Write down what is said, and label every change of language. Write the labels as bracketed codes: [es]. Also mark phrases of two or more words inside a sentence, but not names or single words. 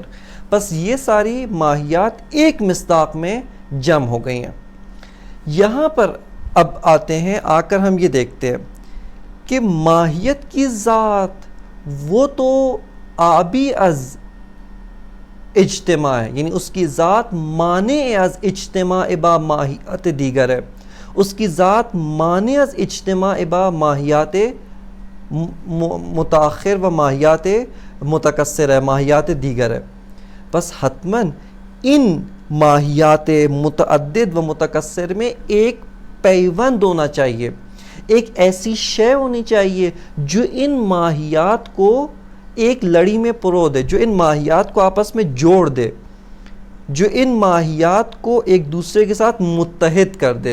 [ur] بس یہ ساری ماہیات ایک مصداق میں جمع ہو گئی ہیں۔ یہاں پر اب آتے ہیں، آ کر ہم یہ دیکھتے ہیں کہ ماہیت کی ذات وہ تو [fa] آبی از اجتماع [ur] ہے، یعنی اس کی ذات [fa] مانع از اجتماع با ماہیات دیگر [ur] ہے، اس کی ذات [fa] مانع از اجتماع با ماہیات متاخر و ماہیات متکثر [ur] ہے، [fa] ماہیات دیگر [ur] ہے۔ بس حتماً ان ماہیات متعدد و متکثر میں ایک پیوند ہونا چاہیے، ایک ایسی شے ہونی چاہیے جو ان ماہیات کو ایک لڑی میں پرو دے، جو ان ماہیات کو آپس میں جوڑ دے، جو ان ماہیات کو ایک دوسرے کے ساتھ متحد کر دے۔